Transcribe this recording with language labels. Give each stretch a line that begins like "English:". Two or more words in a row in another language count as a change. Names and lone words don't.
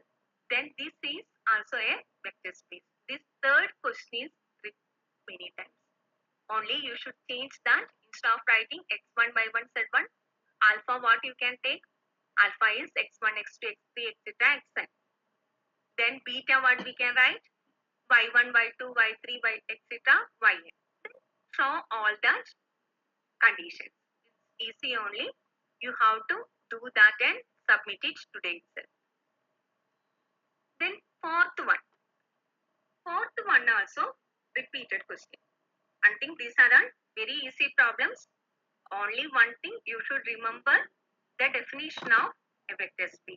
English: Then this is also a vector space. This third question is repeated many times. Only you should change that. Instead of writing x1 y1 z1, alpha what you can take? Alpha is x1, x2, x3, etc. xn. Then beta what we can write? y1, y2, y3, y etc. yn. Show all that conditions. It's easy only. You have to do that and submit it today itself. Then fourth one. Fourth one also repeated question. I think these are very easy problems. Only one thing you should remember, the definition of a vector space.